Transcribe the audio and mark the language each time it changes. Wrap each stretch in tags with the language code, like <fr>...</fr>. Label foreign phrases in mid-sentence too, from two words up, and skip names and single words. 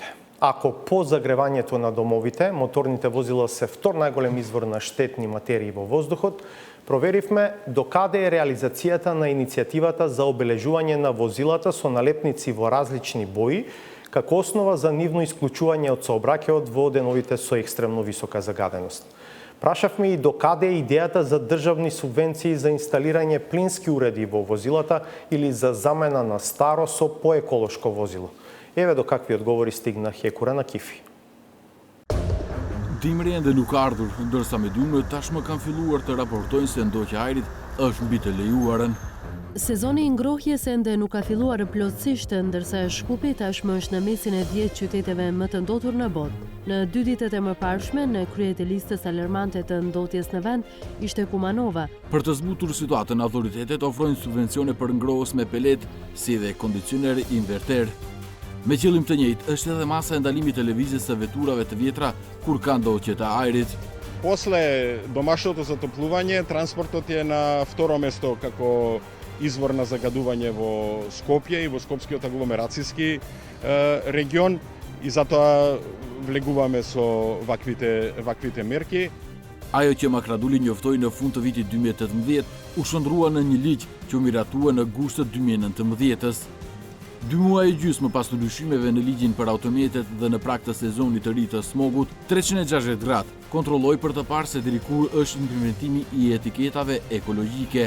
<mk>Ако по загревањето на домовите, моторните возила се втор најголем извор на штетни материи во воздухот, проверивме докаде е реализацијата на иницијативата за обележување на возилата со налепници во различни бои, како основа за нивно исклучување од сообраќајот во деновите со екстремно висока загаденост. Прашавме и докаде е идејата за државни субвенции за инсталирање плински уреди во возилата или за замена на старо со поеколошко возило. Еве до какви одговори стигна Хекура на Кифи.</mk> <sq>Dimri ende nuk ardhur, ndërsa mediumët tashmë kanë filluar të raportojnë se ndoqja e ajrit është mbi të lejuarën. Sezoni i ngrohjes ende nuk ka filluar plotësisht, ndërsa Shkupi tashmë është në mesin e 10 qyteteve më të ndotur në botë. Në 2 ditët e mëparshme, në krye të listës alarmante të ndotjes në vend ishte Kumanova. Për të zbutur situatën, autoritetet ofrojnë subvencione për ngrohës me pelet, si dhe kondicioner inverter. Me qëllim të njëjtë është edhe masa e ndalimit të lëvizjes së veturave të vjetra kur ka ndoqje të ajrit.</sq> <mk>После домашното затоплување, транспортот е на второ место како извор на загадување во Скопје и во Скопскиот агломерацијски регион и затоа влегуваме со ваквите мерки.</mk> <sq>Ajo që Makraduli njoftoi në fund të vitit 2018 u shndrua në një ligj që u miratua në gusht të 2019-s. 2 muaj e gjysmë pas ndryshimeve në ligjin për automjetet dhe në prag të sezonit të ri të smogut, 360 gradë kontrolloi për të parë se deri kur është implementimi i etiketave ekologjike.</sq>